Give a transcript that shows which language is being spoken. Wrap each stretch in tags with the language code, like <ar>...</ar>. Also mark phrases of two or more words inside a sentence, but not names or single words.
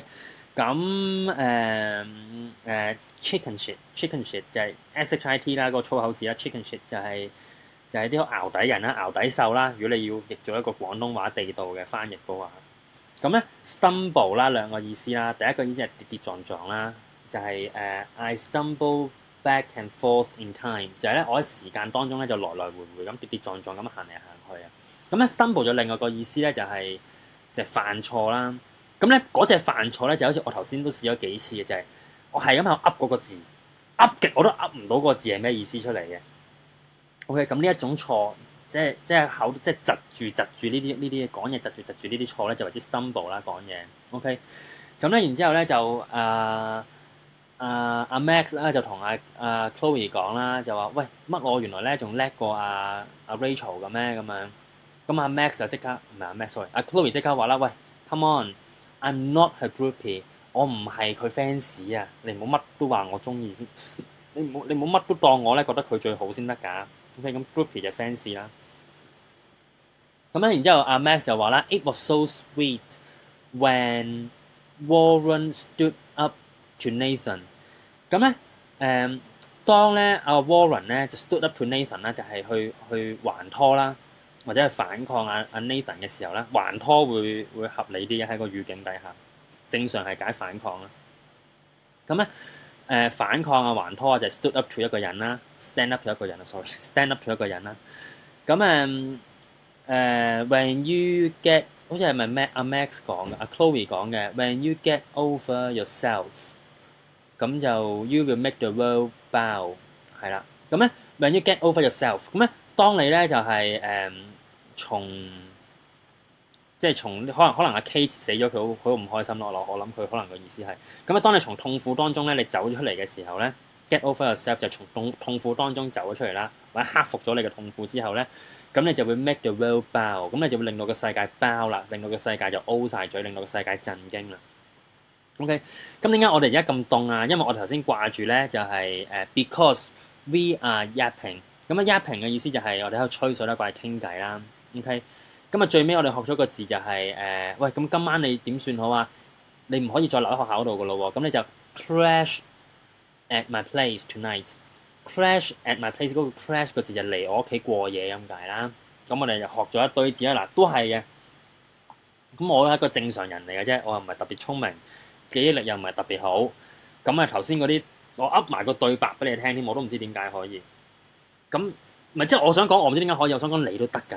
<yue>咁</yue> <en>chicken shit</en> <yue>就係 shit 啦，個粗口字啦。</yue> <en>chicken shit</en> <yue>就係啲淆底人啦、淆底獸啦。如果你要譯做一個廣東話地道嘅翻譯嘅話，咁咧 stumble 啦兩個意思啦。第一個意思係跌跌撞撞啦，就係</yue> <en>I stumble back and forth in time，</en> <yue>就係咧我喺時間當中咧就來來回回咁跌跌撞撞咁行嚟行去啊。咁咧 stumble 咗另外個意思咧就係犯錯啦。咁咧嗰隻犯錯咧就好似我頭先都試咗幾次嘅，就係我係咁喺度噏嗰個字，噏極我都噏唔到嗰個字係咩意思出嚟嘅。OK， 咁呢一種錯，即係口即係窒住呢啲講嘢窒住呢啲錯咧，就為之 stumble 啦講嘢。OK，咁咧然之後咧就阿 Max 咧就同阿Chloe 講啦，就話喂乜我原來咧仲叻過阿 Rachel 嘅咩咁樣。咁阿 Max 就即刻唔係阿 Max sorry，阿 Chloe 即刻話啦，喂</yue> <en>come on。 I'm not her groupie，</en> <yue>我唔係佢 fans 啊！你唔好乜都話我中意先，你唔好乜都當我咧覺得佢最好先得㗎。OK， 咁 groupie 就 fans 啦。咁咧，然之後阿 Max 就話啦 ，</yue> <en>It was so sweet when Warren stood up to Nathan。</en> <yue>咁咧當咧阿 Warren 咧就</yue> <en>stood up to Nathan</en> <yue>啦，就係去還拖啦。或者係反抗阿 Nathan 嘅時候咧，還拖會合理啲嘅喺個語境底下，正常係解反抗啦。咁咧反抗啊還拖啊就係</yue> <en>stood up to</en> <yue>一個人啦 ，</yue> <en>stand up to</en> <yue>一個人啊 ，sorry，</yue> <en>stand up to</en> <yue>一個人啦。咁</yue> <en>when you get</en> <yue>好似係咪阿 Max 講嘅，阿 Chloe 講嘅 ，</yue> <en>when you get over yourself，</en> <yue>咁就</yue> <en>you will make the world bow</en> <yue>係啦。</yue> <en>咁咧 when you get over yourself，</en> <yue>咁咧當你咧就係從可能阿 Kate 死咗，佢好唔開心咯。我諗佢可能個意思係咁啊。當你從痛苦當中咧，你走咗出嚟嘅時候咧 ，</yue> <en>get over yourself</en> <yue>就從痛苦當中走咗出嚟啦，或者克服咗你嘅痛苦之後咧，咁你就會</yue> <en>make the world bow，</en> <yue>咁你就會令到個世界 bow 啦，令到個世界就 O 晒嘴，令到個世界震驚啦。OK， 咁點解我哋而家咁凍啊？因為我哋頭先掛住咧就係</yue> <en>because we are yapping。</en> <yue>咁啊 yapping 嘅意思就係我哋喺度吹水啦，掛住傾偈啦。OK， 咁啊最尾我哋學咗個字就係喂，咁今晚你點算好啊？你唔可以再留喺學校度噶咯喎，咁你就</yue> <en>crash at my place tonight。 crash at my place</en> <yue>嗰個 crash 個字就嚟我屋企過夜咁解啦。咁我哋就學咗一堆字啦，嗱都係嘅。咁我係一個正常人嚟嘅啫，我又唔係特別聰明，記憶力又唔係特別好。咁頭先嗰啲我噏埋個對白俾你聽添，我都唔知點解可以。咁咪即係我想講，我唔知點解可以，我想講你都得㗎。</yue>